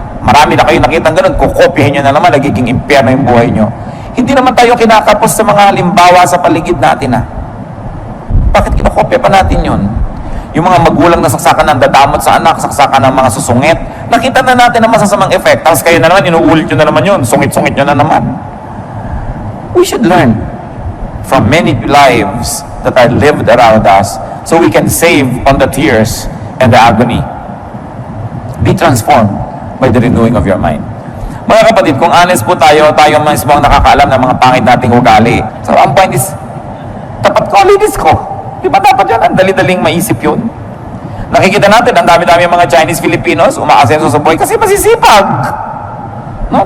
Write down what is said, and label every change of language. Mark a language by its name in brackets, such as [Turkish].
[Filipino] Marami na kayo nakitang ganun, kukopihin nyo na naman, nagiging impyerno yung buhay nyo. Hindi naman tayo kinakapos sa mga halimbawa sa paligid natin Bakit kinakopya pa natin yun? Yung mga magulang na saksakan ng dadamot sa anak, saksakan ng mga susungit, nakita na natin ang masasamang effect. Tapos kayo na naman, inuulit nyo na naman yun, sungit-sungit nyo na naman. [English] We should learn from many lives that are lived around us so we can save on the tears and the agony. Be transformed by the renewing of your mind. [Filipino] Mga kapatid, kung honest po tayo mismo ang nakakaalam ng mga pangit nating ugali. So, ang point is, tapat ko, linis ko. Di ba dapat yan? Ang dali-daling maisip yun. Nakikita natin, ang dami-dami mga Chinese Filipinos umaasenso sa buhay kasi masisipag. No?